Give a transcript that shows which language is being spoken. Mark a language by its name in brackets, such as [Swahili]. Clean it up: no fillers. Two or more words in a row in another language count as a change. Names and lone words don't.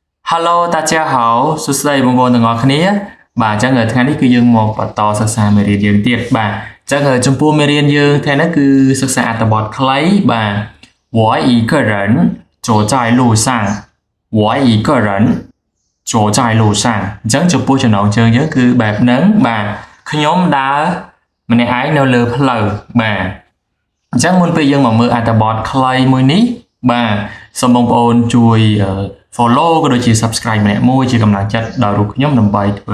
[Khmer] Hello [Chinese] 大家好 [Khmer] សួស្តីបងប្អូនទាំងអស់គ្នាបាទអញ្ចឹងថ្ងៃនេះគឺយើងមកបន្តសិក្សាមេរៀនយើងទៀតបាទអញ្ចឹងចំ ពោះមេរៀនយើងថ្ងៃនេះគឺសិក្សាអត្ថបទខ្លីបាទ [Chinese] 我一个人走在路上我一个人走在路上 [Khmer] អញ្ចឹងចំពោះចំណងជើងយើងគឺបែបហ្នឹងបាទខ្ញុំដើរម្នាក់ឯងនៅលើផ្លូវបាទអញ្ចឹងមុនពេលយើងមកមើលអត្ថបទខ្លីមួយនេះបាទសូមបងប្អូនជួយ follow ក៏ដូចជា subscribe ម្នាក់មួយជាកម្លាំងចិត្តដល់រូបខ្ញុំដើម្បីធ្វើ